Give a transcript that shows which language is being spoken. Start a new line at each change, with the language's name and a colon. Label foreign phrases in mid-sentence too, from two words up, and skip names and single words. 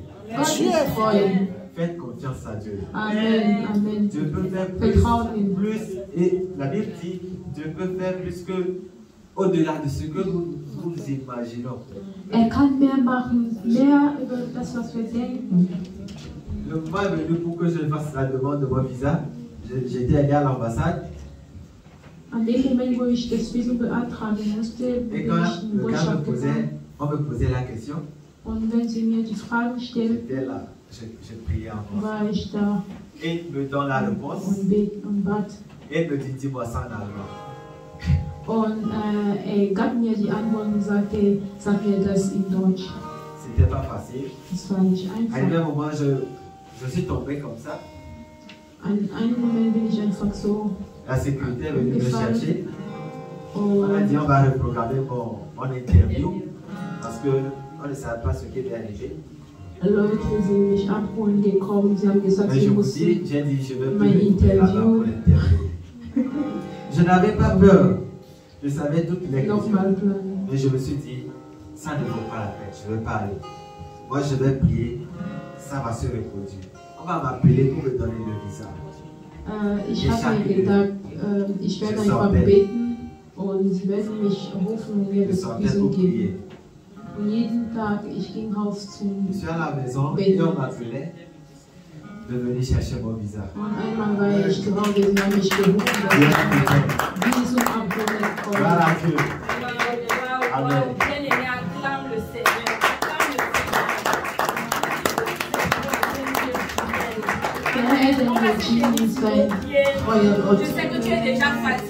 German: Gott ist treu.
French: Faites confiance à Dieu. Amen, Amen. Dieu peut faire
German: Vertrauen ihm.
French: plus. Et la Bible dit, Dieu peut faire plus que au-delà de ce que nous imaginons.
German: Er kann mehr machen, mehr über das, was wir denken.
French: Le moment est venu pour que je fasse la demande de mon visa. J'étais allé à l'ambassade.
German: An dem Moment, wo ich das Visum beantragen musste,
French: Et
German: bin
French: quand
German: ich in
French: le gars
German: Botschaft gegangen.
French: on me posait la question,
German: Und wenn sie mir die Fragen stellen,
French: j'étais là, je priais en français.
German: war ich da
French: Et il me donne la réponse.
German: und bat.
French: Et il me dit, dis-moi ça en allemand.
German: Und er gab mir die Antwort und sagte, sag mir das in Deutsch.
French: C'était pas facile.
German: Das war nicht
French: À un
German: einfach.
French: moment, je suis tombé comme ça.
German: An einem Moment bin ich einfach so.
French: La sécurité est venue me chercher. On m'a
German: Und
French: dit, on va reprogrammer mon interview parce qu'on ne savait pas ce qui allait arriver.
German: Leute sind mich abholen gekommen. Sie haben gesagt,
French: Mais
German: sie
French: je vous
German: mussten.
French: dis, j'ai dit, je vais
German: Mein
French: plus retourner là-bas
German: interview.
French: pour l'interview. Je n'avais pas peur. Je savais toutes les questions.
German: Nochmal planen.
French: Mais je me suis dit, ça ne vaut pas la peine, je ne vais pas aller. Moi, je vais prier, ça va se reproduire. On va m'appeler pour me donner le visa.
German: Ich habe mir gedacht, ich werde einfach beten und sie werden mich rufen und mir
French: Je
German: das
French: sortais
German: Visum
French: pour
German: geben.
French: prier.
German: Und jeden Tag, ich ging raus zum.
French: Je suis à la maison et on m'appelait de venir chercher mon visa.
German: Und einmal war ich zu Hause, sie haben mich gerufen, dass
French: Dieu
German: ich
French: est fidèle.
German: mein Visum abholen komme.
French: Gloire à Dieu. Amen. Bien-aimé, acclame le Seigneur. Acclame le Seigneur. pied. Je sais que tu es déjà fatigué.